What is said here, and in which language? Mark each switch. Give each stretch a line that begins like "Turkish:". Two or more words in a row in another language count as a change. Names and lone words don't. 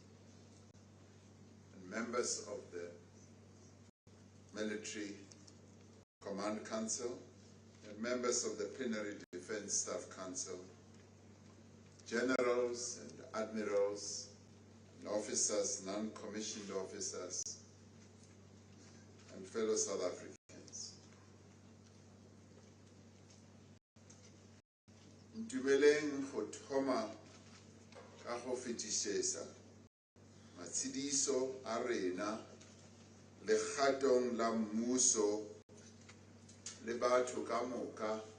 English: and members of the Military Command Council, and members of the Plenary Defense Staff Council, generals and admirals, and officers, non-commissioned officers, and fellow South Africans.
Northern Sotho: Ntumeleng go thoma ka go fetišetša matshedišo a rena legatong la mmuso le batho ka moka